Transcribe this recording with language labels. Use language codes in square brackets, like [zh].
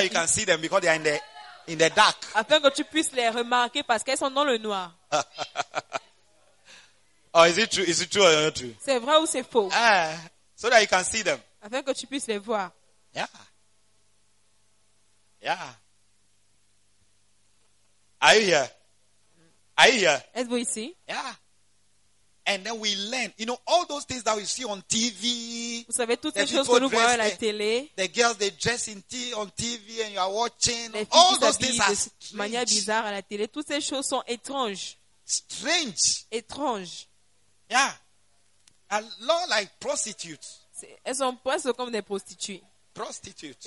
[en] that you can see them because they are in the dark. [fr] Afin que tu puisses les remarquer parce qu'elles sont dans le noir. [en] Oh, is it true? Is it true or not true? [fr] C'est vrai ou c'est faux? [en] So that you can see them. [fr] Afin que tu puisses les voir. [en] Yeah. Yeah. Are you here? Are you here? [fr] Êtes-vous ici? [en] Yeah. And then we learn. You know, all those things that we see on TV. [fr] Vous savez, toutes ces choses que nous voyons à la télé. [en] The girls, they dress in tea on TV and you are watching. All those things are strange. [fr] Manière bizarre à la télé. Toutes ces choses sont étranges. [en] Strange. [fr] Étrange. [en] Yeah. A lot like prostitutes. [fr] Elles sont presque comme des prostituées. [en] Prostitutes.